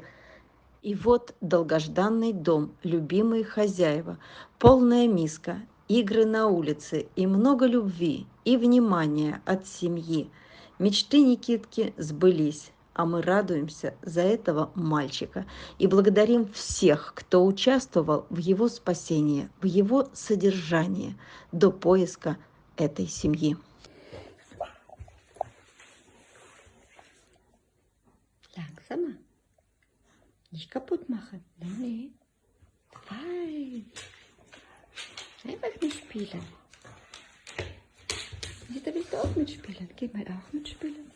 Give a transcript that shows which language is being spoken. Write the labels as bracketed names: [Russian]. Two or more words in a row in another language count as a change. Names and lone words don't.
[Russian] И вот долгожданный дом, любимые хозяева, полная миска, игры на улице и много любви и внимания от семьи. Мечты Никитки сбылись, а мы радуемся за этого мальчика и благодарим всех, кто участвовал в его спасении, в его содержании до поиска этой семьи. [German] Langsamer. Nicht kaputt machen. Nee, nee. Fein. Selber mitspielen. Da willst du auch mitspielen. Geh mal auch mitspielen.